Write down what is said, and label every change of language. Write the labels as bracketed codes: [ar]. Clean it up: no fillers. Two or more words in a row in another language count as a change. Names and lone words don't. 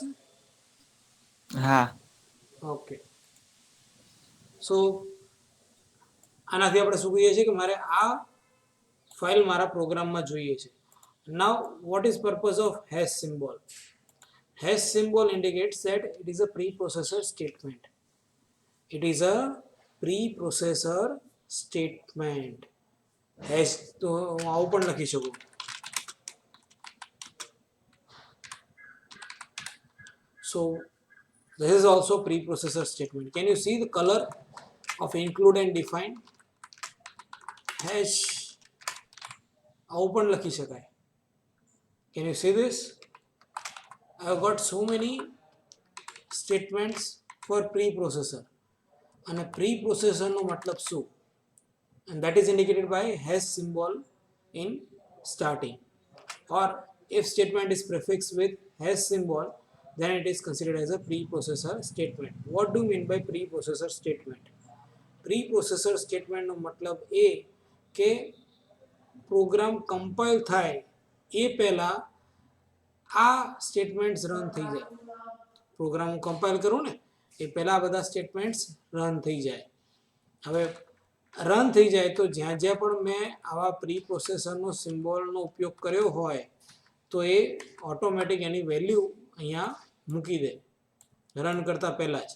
[gu] હા. ઓકે. સો આનાથી આપણે શું કહીએ છીએ કે મારે આ ફાઇલ મારા પ્રોગ્રામમાં જોઈએ છે. [en] Now what is purpose of hash symbol? Hash symbol indicates that it is a preprocessor statement. It is a preprocessor statement. [gu] હેશ તો હું આવું પણ લખી શકું. [en] So this is also preprocessor statement. Can you see the color of include and define? [gu] Hash આવું પણ લખી શકાય. [en] Can you see this? I have got so many statements for preprocessor. [gu] અને preprocessor નો મતલબ શું? [en] And that is indicated by hash symbol in starting. Or if statement is prefixed with hash symbol, then it is considered as a preprocessor statement. What do you mean by preprocessor statement? Preprocessor statement [gu] નો મતલબ એ કે પ્રોગ્રામ કમ્પાઇલ થાય એ પહેલા આ સ્ટેટમેન્ટ્સ રન થઈ જાય. પ્રોગ્રામ હું કમ્પાઇલ કરું ને એ પહેલા આ બધા સ્ટેટમેન્ટ્સ રન થઈ જાય. હવે રન થઈ જાય તો જ્યાં જ્યાં પણ મેં આવા પ્રી પ્રોસેસરનો સિમ્બોલનો ઉપયોગ કર્યો હોય તો એ ઓટોમેટિક એની વેલ્યુ અહીંયા મૂકી દે રન કરતાં પહેલાં જ.